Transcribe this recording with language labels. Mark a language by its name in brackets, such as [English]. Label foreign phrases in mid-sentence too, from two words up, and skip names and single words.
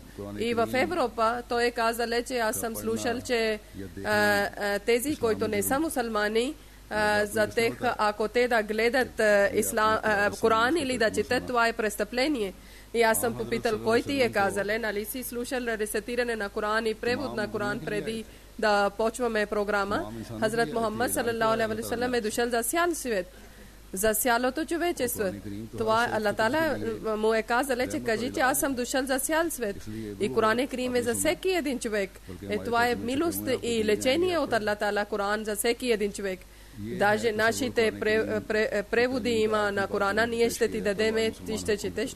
[Bulgarian] И в Европа той е казал, че аз съм слушал, че тези, които не са мусулмани, за тях, ако те да гледат Коран или да четат, това е престъпление. И аз съм попитал, кой ти е казал, нали си слушал рецитиране на Коран и превод на Коран преди да почваме програма. Хазрат Мухаммад [Arabic] صلى الله عليه وسلم [Bulgarian] е дошъл за цял свет, за цялото човечество. Това Аллах Таала му е казал, че кажи, че аз съм дошъл за цял свет. И Коран Карим е за всеки един човек. Това е милост и лечение от Аллах Таала, Коран за всеки един човек. Даже нашите преводи има на Корана, ние ще ти дадеме, ти ще четеш.